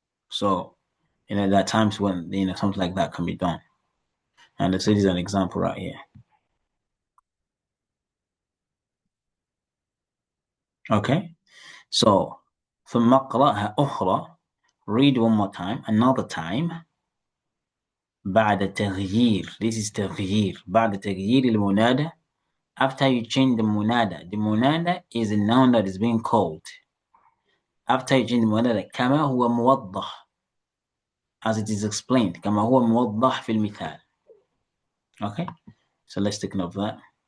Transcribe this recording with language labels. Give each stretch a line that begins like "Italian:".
English: So there are times when something like that can be done. And this is an example right here. Okay, so
Arabic: ثم اقرأها أخرى,
English: read one more time, another time.
Arabic: بعد تغيير,
English: this is تغيير.
Arabic: بعد تغيير المنادى,
English: after you change the munada is a noun that is being called. After you change the munada, كما هو موضح, as it is explained,
Arabic: كما هو موضح في المثال.
English: Okay, so let's take note of that.